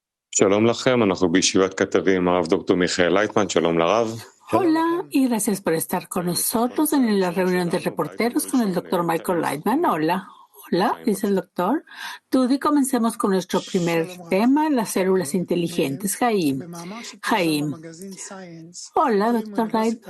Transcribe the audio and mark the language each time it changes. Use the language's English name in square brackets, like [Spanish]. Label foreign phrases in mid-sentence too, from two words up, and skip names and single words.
[Hebrew] שלום לכם, אנחנו בישיבת כתבים, הרב דוקטור מיכאל לייטמן, שלום לרב. [Spanish] Hola y gracias por estar con nosotros en la reunión de reporteros con el doctor Michael Lightman. Hola, dice el doctor. Tudy, comencemos con nuestro primer tema, las células inteligentes. Jaim. Hola, doctor Lightman.